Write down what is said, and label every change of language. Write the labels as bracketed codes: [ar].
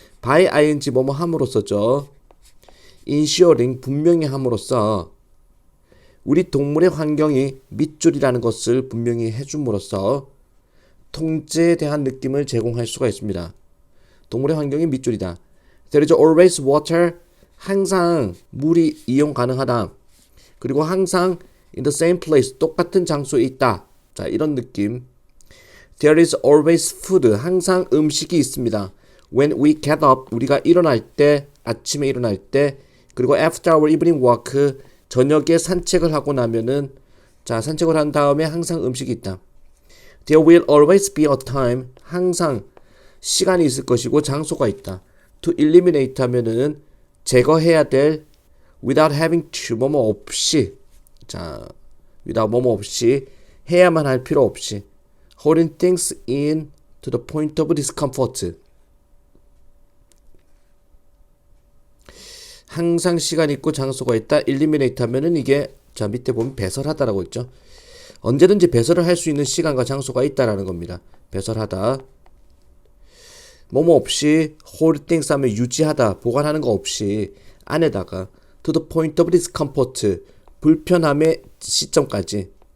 [ko] by ing, 뭐뭐 함으로써죠. ensuring, 분명히 함으로써 우리 동물의 환경이 밑줄이라는 것을 분명히 해줌으로써 통제에 대한 느낌을 제공할 수가 있습니다. 동물의 환경이 밑줄이다. [en] There is always water, [ko] 항상 물이 이용 가능하다. 그리고 항상 [en] in the same place, [ko] 똑같은 장소에 있다. 자, 이런 느낌. [en] There is always food, [ko] 항상 음식이 있습니다. [en] When we get up, [ko] 우리가 일어날 때, 아침에 일어날 때, 그리고 [en] after our evening walk, [ko] 저녁에 산책을 하고 나면은, 자, 산책을 한 다음에 항상 음식이 있다. [en] There will always be a time, [ko] 항상 시간이 있을 것이고 장소가 있다. [en] To eliminate [ko] 하면은 제거해야 될, [en] without having to, [ko] 뭐뭐 없이, [en] 자, without [ko] 뭐뭐 없이, 해야만 할 필요 없이, [en] holding things in to the point of discomfort. [ko] 항상 시간 있고 장소가 있다. eliminate 하면은 이게, 자, 밑에 보면 배설하다라고 있죠. 언제든지 배설을 할 수 있는 시간과 장소가 있다라는 겁니다. 배설하다. 뭐뭐 없이, [en] hold things [ko] 하면 유지하다, 보관하는 거 없이, 안에다가 [en] to the point of discomfort, [ko] 불편함의 시점까지.